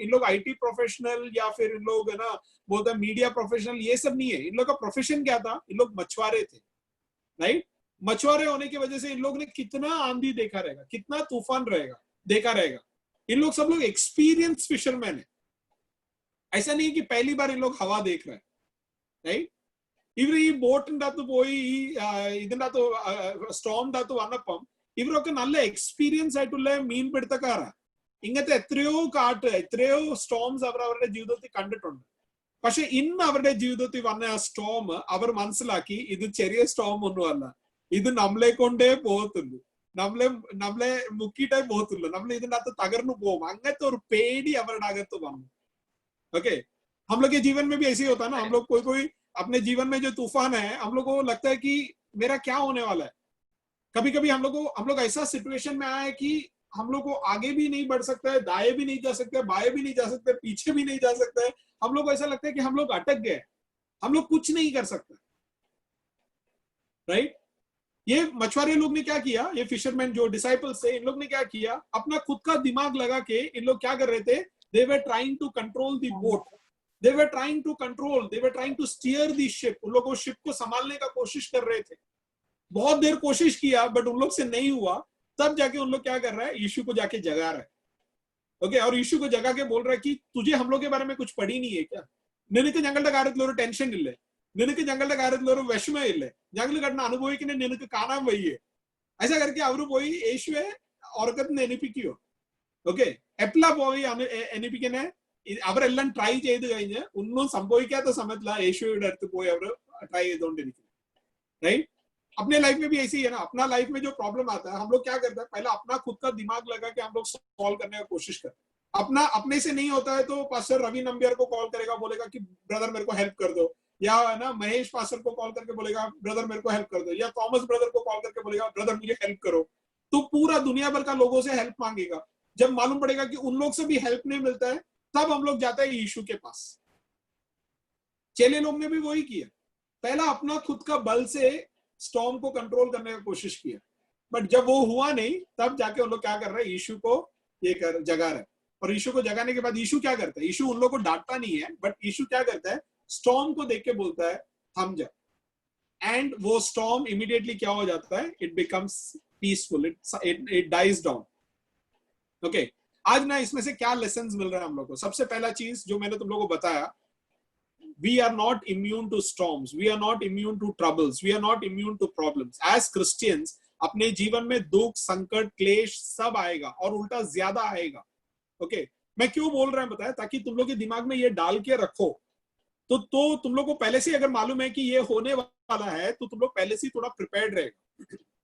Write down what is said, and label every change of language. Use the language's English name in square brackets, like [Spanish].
[Hindi] इन लोग IT professional या फिर इन लोग है ना बोलते हैं मीडिया प्रोफेशनल, ये सब नहीं है. इन लोग का प्रोफेशन क्या था? इन लोग मछुआरे थे. राइट, मछुआरे होने की वजह से इन लोग ने कितना आंधी देखा रहेगा, कितना तूफान देखा रहेगा. इन लोग सब लोग एक्सपीरियंस फिशरमैन है. ऐसा नहीं कि पहली बार इन लोग हवा देख रहे हैं. [Malayalam] राइट, ഇവർ ഈ ബോട്ടിൻ്റെ പോയി ഇതിൻ്റെ സ്റ്റോമിൻ്റെ വന്നപ്പം ഇവരൊക്കെ നല്ല എക്സ്പീരിയൻസ് ആയിട്ടുള്ള മീൻപിടുത്തക്കാരാണ്. ഇങ്ങനത്തെ എത്രയോ കാട്ട്, എത്രയോ സ്റ്റോംസ് അവർ അവരുടെ ജീവിതത്തിൽ കണ്ടിട്ടുണ്ട്. പക്ഷെ ഇന്ന് അവരുടെ ജീവിതത്തിൽ വന്ന ആ സ്റ്റോം അവർ മനസ്സിലാക്കി ഇത് ചെറിയ സ്റ്റോം ഒന്നുമല്ല, ഇത് നമ്മളെ കൊണ്ടേ പോകത്തുള്ളൂ, നമ്മളെ മുക്കിയിട്ടേ പോകത്തുള്ളൂ, നമ്മൾ ഇതിൻ്റെ അകത്ത് തകർന്നു പോകും. അങ്ങനത്തെ ഒരു പേടി അവരുടെ അകത്ത് വന്നു. [Hindi] ओके, हम लोग के जीवन में भी ऐसे ही होता है ना. हम लोग कोई अपने जीवन में जो तूफान है, हम लोग को लगता है कि मेरा क्या होने वाला है. कभी कभी हम लोग ऐसा सिचुएशन में आया है कि हम लोग को आगे भी नहीं बढ़ सकता है, दाएं भी नहीं जा सकते, बाएं भी नहीं जा सकते, पीछे भी नहीं जा सकते. हम लोग को ऐसा लगता है कि हम लोग अटक गए, हम लोग कुछ नहीं कर सकते. राइट, ये मछुआरे लोग ने क्या किया? ये फिशरमैन जो डिसाइपल्स थे, इन लोग ने क्या किया? अपना खुद का दिमाग लगा के इन लोग क्या कर रहे थे? [English] They were trying to control the boat. They were trying to steer the ship. [Hindi] उन लोग शिप को संभालने का कोशिश कर रहे थे. बहुत देर कोशिश किया बट उन लोग से नहीं हुआ. तब जाके उन लोग क्या कर रहा है? यीशु को जाके जगा रहा है. ओके, और यीशु को जगा के बोल रहा है कि तुझे हम लोग के बारे में कुछ पड़ी नहीं है क्या? [Malayalam] നിനക്ക് ഞങ്ങളുടെ കാര്യത്തിൽ ഒരു ടെൻഷൻ ഇല്ലേ? നിനക്ക് ഞങ്ങളുടെ കാര്യത്തിൽ ഒരു വിഷമം ഇല്ലേ? ഞങ്ങൾ കടന്ന് അനുഭവിക്കുന്ന നിനക്ക് കാണാൻ വയ്യേ? [Hindi] ऐसा करके [Malayalam] അവർ പോയി യേശുവെ ഉറക്കത്തിൽ എണിപ്പിക്കുകയോ. ഓക്കെ, എപ്പോഴാ പോയി എണിപ്പിക്കണേ? അവരെല്ലാം ട്രൈ ചെയ്ത് കഴിഞ്ഞ് ഒന്നും സംഭവിക്കാത്ത സമയത്തിലാണ് യേശുയുടെ അടുത്ത് പോയി അവർ ट्राई ചെയ്തുകൊണ്ടിരിക്കുന്നത്. [Hindi] राइट, अपने लाइफ में भी ऐसी है ना. अपना लाइफ में जो प्रॉब्लम आता है, हम लोग क्या करते हैं? पहले अपना खुद का दिमाग लगा के हम लोग सॉल्व करने का कोशिश करते हैं. अपने से नहीं होता है तो पास्टर रवि नंबियार को कॉल करेगा, बोलेगा कि ब्रदर मेरे को हेल्प कर दो, या ना महेश पास्टर को कॉल करके बोलेगा ब्रदर मेरे को हेल्प कर दो, या थॉमस ब्रदर को कॉल करके बोलेगा ब्रदर मुझे हेल्प करो, तो पूरा दुनिया भर का लोगों से हेल्प मांगेगा। जब मालूम पड़ेगा कि उन लोग से भी हेल्प नहीं मिलता है, तब हम लोग जाते हैं यीशु के पास। चेले लोग ने भी वही किया, पहला अपना खुद का बल से स्टॉर्म को कंट्रोल करने की कोशिश किया, बट जब वो हुआ नहीं तब जाके उन लोग क्या कर रहे हैं, यीशु को ये कर जगा रहे। और यीशु को जगाने के बाद यीशु क्या करता है, यीशु उन लोग को डांटता नहीं है, बट यीशु क्या करता है, स्टॉर्म को देख के बोलता है थम जा, एंड वो स्टॉर्म इमीडिएटली क्या हो जाता है, [English] It becomes peaceful, it dies down. [Hindi] Okay, आज ना इसमें से क्या लेसन्स मिल रहा है हम लोग को। सबसे पहला चीज जो मैंने तुम लोगों को बताया, [English] we are not immune to storms, we are not immune to troubles, we are not immune to problems. As Christians [Hindi] अपने जीवन में दुख, संकट, क्लेश सब आएगा और उल्टा ज्यादा आएगा। ओके, मैं क्यों बोल रहा हूं बताया, ताकि तुम लोग के दिमाग में ये डाल के रखो, तो तुम लोग को पहले से अगर मालूम है कि ये होने वाला है, तो तुम लोग पहले से थोड़ा प्रिपेयर्ड रहेगा।